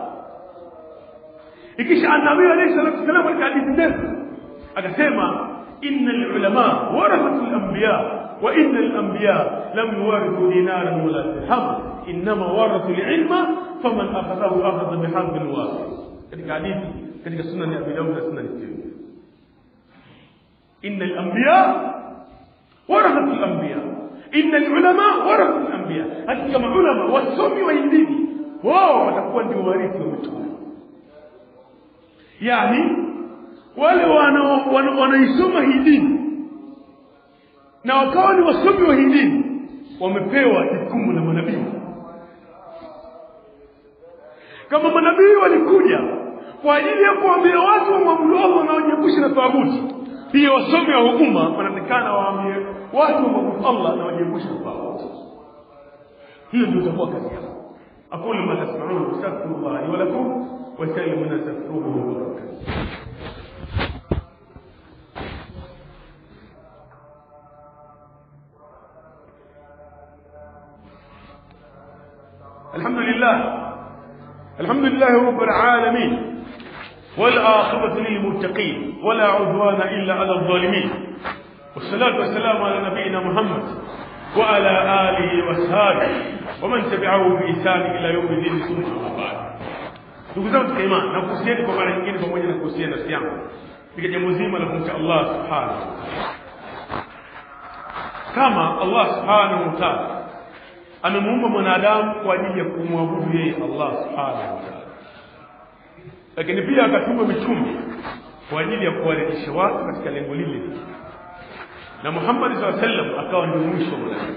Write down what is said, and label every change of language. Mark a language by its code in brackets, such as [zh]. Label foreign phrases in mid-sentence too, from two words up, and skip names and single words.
[sw] Ikisha Nabii [ar] عليه الصلاة والسلام [sw] katika hadithi ndefu akasema, [ar] إن العلماء ورثة الأنبياء وإن الأنبياء لم يورثوا دينارا ولا درهما إنما ورثوا العلم فمن أخذه أخذ بحظ وافر. [sw] Katika hadithi katika sunan ya Abi Dawud na sunan Tirmidhi, [ar] إن الأنبياء ورثة الأنبياء إن العلماء ورثة الأنبياء. [sw] Hakika maulama wasomi wa dini wao watakuwa ndio warithi wa mitume. Yani wale wanaisoma hii dini na wakawa ni wasomi wa hii dini wamepewa jukumu la manabii. Kama manabii walikuja kwa ajili ya kuambia watu waabudu Allah na wajiepushe na taaguti, pia wasomi wa umma wanatakana waambie watu waabudu Allah na wajiepushe na taaguti. Hiyo ndio itakuwa kazi yao. [ar] أقول ما تسمعون أستغفر الله لي ولكم وسلموا على نبينا. الحمد لله رب العالمين، والعاقبة للمتقين ولا عدوان إلا على الظالمين، والصلاة والسلام على نبينا محمد وعلى آله وصحبه ومن تبعه بإحسان إلى يوم الدين. ثم بعد. [sw] Ndugu zangu katika imani, na kuhusiana kwa mara nyingine pamoja na kuhusiana nafsi yangu katika jambo zima la kumcha Allah [ar] سبحانه وتعالى. [sw] Kama Allah [ar] سبحانه وتعالى [sw] amemuumba mwanadamu kwa ajili ya kumwabudu yeye Allah [ar] سبحانه وتعالى, [sw] lakini pia akatuma mitume kwa ajili ya kuwarejesha watu katika lengo lile, na Muhammad [ar] صلى الله عليه وسلم [sw] akawa ndio mwisho wa manabii.